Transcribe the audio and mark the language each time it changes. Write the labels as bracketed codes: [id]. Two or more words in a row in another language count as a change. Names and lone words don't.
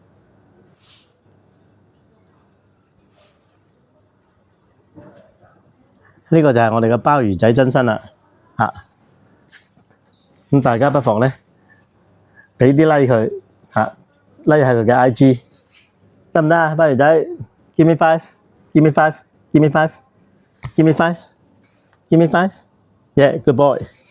[yue] 呢個就係我哋嘅鮑魚仔真身啦，咁大家不妨咧俾啲 like 佢，like 下佢嘅 IG 得唔得啊？ [en] 鮑魚仔 ，give me five，give me five，give me five，give me five，give me five，yeah，good boy。